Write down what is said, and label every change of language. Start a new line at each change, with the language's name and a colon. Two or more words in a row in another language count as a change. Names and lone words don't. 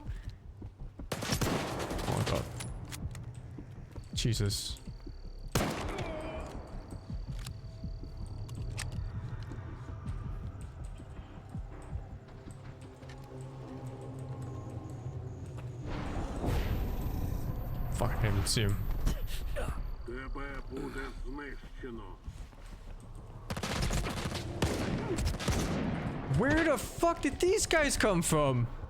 English: Oh my god. Jesus. Fuck, I can't even see him.
Ukrainian: Тебе буде знищено.
English: Where the fuck did these guys come from?